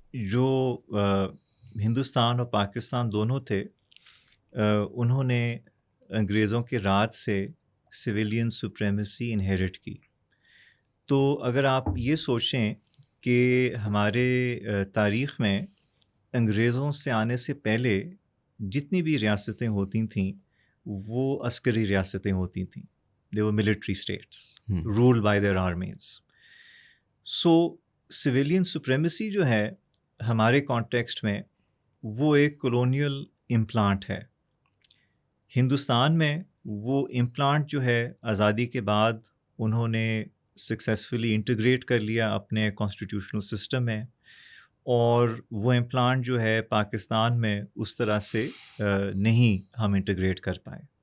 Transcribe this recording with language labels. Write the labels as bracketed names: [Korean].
[Urdu] جو ہندوستان اور پاکستان دونوں تھے, انہوں نے انگریزوں کے راج سے سویلین سپریمیسی انہیرٹ کی. تو اگر آپ یہ سوچیں کہ ہمارے تاریخ میں انگریزوں سے آنے سے پہلے جتنی بھی ریاستیں ہوتی تھیں وہ عسکری ریاستیں ہوتی تھیں. [English] they were military states ruled by their armies. so civilian supremacy [Urdu] جو ہے ہمارے کانٹیکسٹ میں وہ ایک کولونیل امپلانٹ ہے. ہندوستان میں وہ امپلانٹ جو ہے آزادی کے بعد انہوں نے سکسیزفلی انٹیگریٹ کر لیا اپنے کانسٹیٹیوشنل سسٹم میں, اور وہ امپلانٹ جو ہے پاکستان میں اس طرح سے نہیں ہم انٹیگریٹ کر پائے.